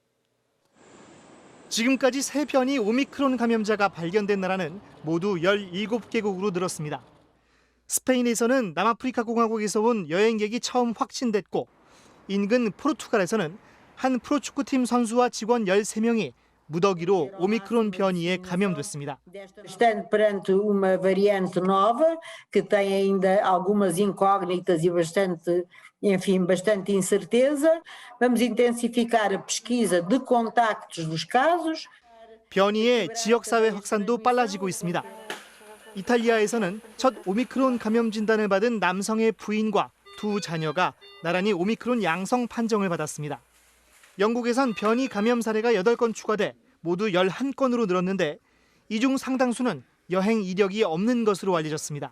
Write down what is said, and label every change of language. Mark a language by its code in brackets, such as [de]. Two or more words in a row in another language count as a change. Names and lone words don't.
[ko] 지금까지 3변이 오미크론 감염자가 발견된 나라는 모두 17개국으로 늘었습니다. 스페인에서는 남아프리카 공화국에서 온 여행객이 처음 확진됐고 인근 포르투갈에서는 한 프로축구팀 선수와 직원 13명이 무더기로 오미크론 변이에 감염됐습니다. [pt] Estando perante uma variante nova que tem ainda algumas incógnitas e bastante incerteza, vamos intensificar a pesquisa de contactos dos casos. [ko] 변이의 지역사회 확산도 빨라지고 있습니다. 이탈리아에서는 첫 오미크론 감염 진단을 받은 남성의 부인과 두 자녀가 나란히 오미크론 양성 판정을 받았습니다. 영국에선 변이 감염 사례가 8건 추가돼 모두 11건으로 늘었는데 이 중 상당수는 여행 이력이 없는 것으로 알려졌습니다.